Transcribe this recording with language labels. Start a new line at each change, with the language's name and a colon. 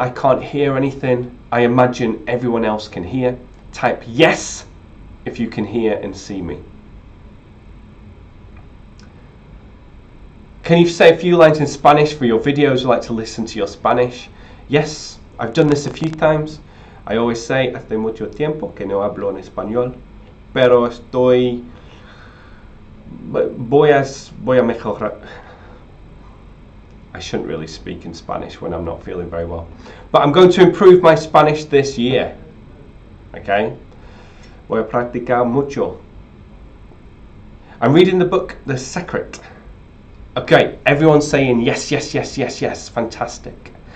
English: I can't hear anything. I imagine everyone else can hear. Type yes if you can hear and see me. Can you say a few lines in Spanish for your videos? I like to listen to your Spanish. Yes, I've done this a few times. I always say,
Spanish: hace mucho tiempo que no hablo en español, pero voy a mejorar.
English: I shouldn't really speak in Spanish when I'm not feeling very well. But I'm going to improve my Spanish this year. Okay?
Spanish: Voy a practicar mucho.
English: I'm reading the book The Secret. Okay, everyone's saying yes, yes, yes, yes, yes. Fantastic.